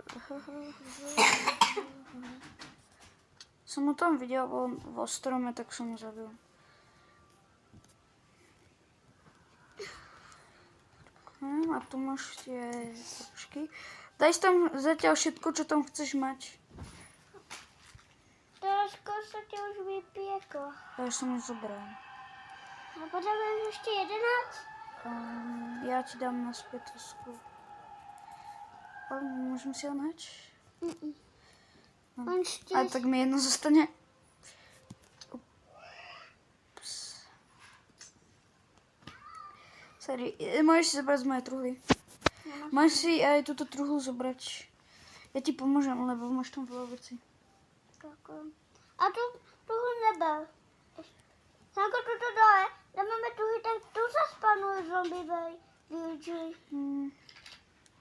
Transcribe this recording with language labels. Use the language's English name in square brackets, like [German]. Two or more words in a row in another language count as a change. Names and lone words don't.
[Czech] Jsem ho tam viděl vo strome, tak jsem ho zabil. [Slovak] A tu máš tie trošky. Daj si tam zatiaľ všetko, čo tam chceš mať. [Czech] Trošku se ti už vypěklo. Já jsem už zobral. A potřebujeme ještě 11? Já ti dám naspět to sklo. Ale můžeme si ho nač? No. On 4. [Slovak] A tak mi jedno zostane. Ups. Sorry, můžeš si zobrať z mojej truhly. Máš si aj túto truhlu zobrať. Ja ti pomôžem, lebo máš tam veľa vecí. [Czech] A tu nebyl. Sanko, tu dole, kde máme tu, tak tu se spanují zombie villagery.